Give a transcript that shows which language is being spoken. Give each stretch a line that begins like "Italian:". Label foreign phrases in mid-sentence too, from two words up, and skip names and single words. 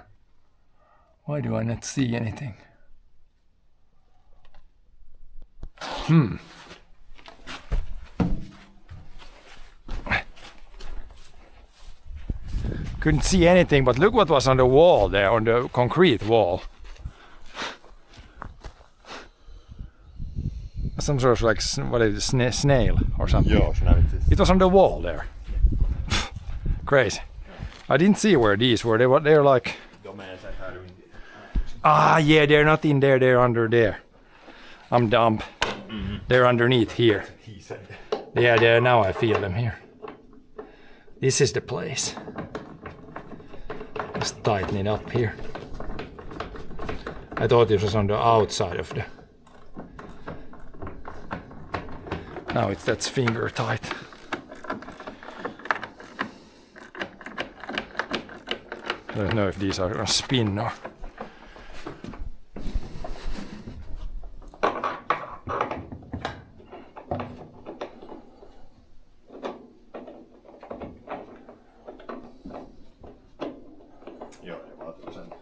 English: Why do I not see anything? Couldn't see anything, but look what was on the wall there, on the concrete wall. Some sort of like, what is it, snail or something?
Finnish: Joo, se näytti.
English: It was on the wall there. Crazy. I didn't see where these were. They're like... Yeah, they're not in there, they're under there. I'm dumb. They're underneath here. Yeah, now I feel them here. This is the place. Just tighten it up here. I thought it was on the outside of the... Now that's finger tight. I don't know if these are gonna spin or...
Finnish: Joo, ja mä otan sen.